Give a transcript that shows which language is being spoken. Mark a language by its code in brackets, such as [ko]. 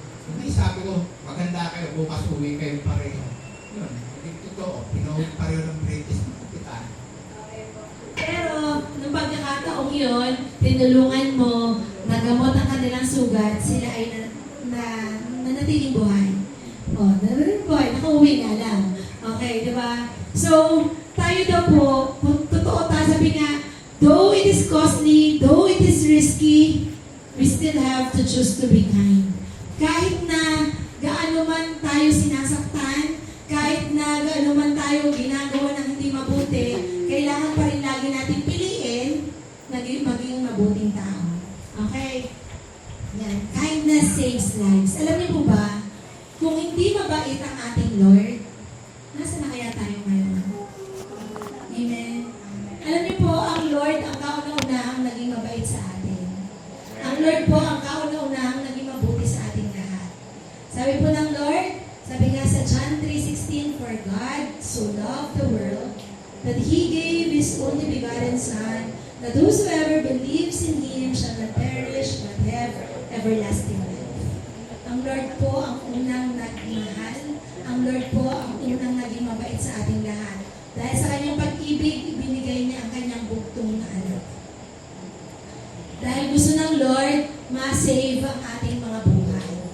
[tl] Hindi, sabi ko, maganda kayo, bukas uwi kayo pareho. Yun, hindi totoo. Pinuwi pareho ng British Hospital. Pero, nung pagkakataong yun, tinulungan mo, nagamot ang kanilang sugat, sila ay nanatiling buhay. O, nanatiling buhay, nakauwi na lang. Okay, di ba? So, tayo daw po, kung totoo tayo, sabi nga, [en] though it is costly, though it is risky, we still have to choose to be kind. [tl] Kahit na gaano man tayo sinasaktan, kahit na gaano man tayo ginagawa ng hindi mabuti, kailangan pa rin lagi natin piliin na maging mabuting tao. Okay? Yan. [en] Kindness saves lives. [tl] Alam niyo po ba, kung hindi mabait ang ating Lord, nasa na kaya tayo ngayon? Amen? Alam niyo po, ang Lord ang kauna-unahang naging mabait sa atin. Ang Lord po ang kauna-unahang naging mabuti sa ating lahat. Sabi po ng Lord, sabi nga sa John 3:16, [en] for God so loved the world that He gave His only begotten Son, that whosoever believes in Him shall not perish but have everlasting life. [tl] Ang Lord po ang unang nagmahal. Ang Lord po ang unang naging mabait sa ating lahat. Dahil sa kanyang pag-ibig, ibinigay niya ang kanyang bugtong na anak. Dahil gusto ng Lord, ma-save ang ating mga buhay.